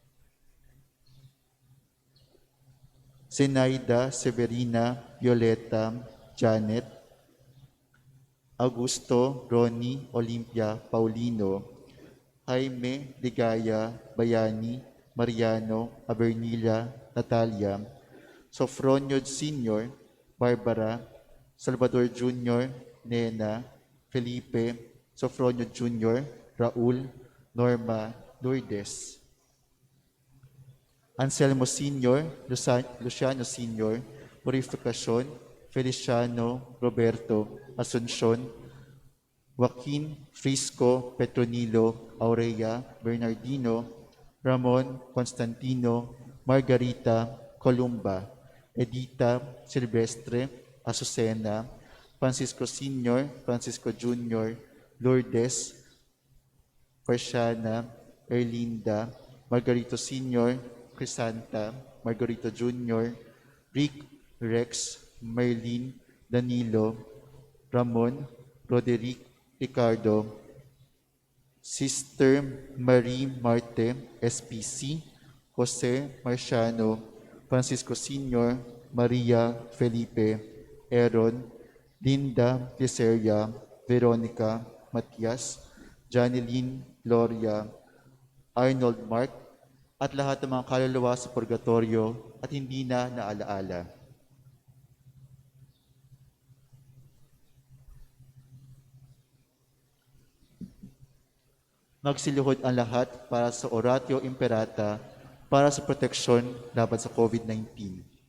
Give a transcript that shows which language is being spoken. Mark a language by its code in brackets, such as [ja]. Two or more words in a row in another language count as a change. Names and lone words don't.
[tl] Zenaida, Severina, Violeta, Janet, Augusto, Ronnie, Olympia, Paulino, Jaime, Ligaya, Bayani, Mariano, Abernilla, Natalia, Sofronio Sr., Barbara, Salvador Jr., Nena, Felipe, Sofronio Jr., Raul, Norma, Lourdes, Anselmo Sr., Luciano Sr., Purificacion, Feliciano, Roberto, Asuncion, Joaquin, Frisco, Petronilo, Aurea, Bernardino, Ramon, Constantino, Margarita, Columba, Edita, Silvestre, Azucena, Francisco Sr., Francisco Jr., Lourdes, Persiana, Erlinda, Margarito Sr., Crisanta, Margarito Jr., Rick, Rex, Merlin, Danilo, Ramon, Roderick, Ricardo, Sister Marie Marte, SPC, Jose Marciano, Francisco Sr., Maria Felipe, Aaron, Linda Liceria, Veronica, Matias, Janeline, Gloria, Arnold Mark, at lahat ng mga kaluluwa sa purgatorio at hindi na naalaala. Magsiluhod ang lahat para sa [la] Oratio Imperata [tl] para sa proteksyon laban sa COVID-19.